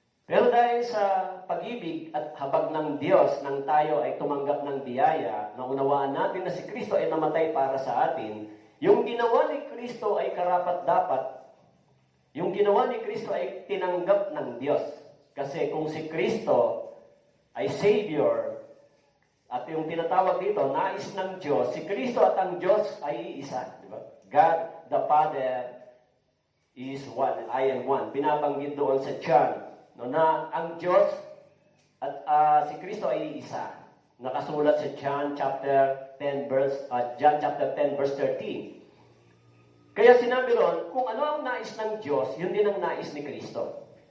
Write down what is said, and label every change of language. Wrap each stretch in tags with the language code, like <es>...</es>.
<tl>Pero dahil sa pag-ibig at habag ng Diyos nang tayo ay tumanggap ng biyaya, naunawaan natin na si Kristo ay namatay para sa atin, yung ginawa ni Kristo ay karapat-dapat. Yung ginawa ni Kristo ay tinanggap ng Diyos. Kasi kung si Kristo ay Savior, at yung tinatawag dito, nais ng Diyos, si Kristo at ang Diyos ay isa. Diba?</tl> <en>God the Father is one, I am one.</en> <tl>Binabanggit doon sa John, no, na ang Diyos at si Kristo ay isa. Nakasulat sa John chapter 10 verse 13. Kaya sinabi ron, kung ano ang nais ng Diyos, yun din ang nais ni Kristo.</tl>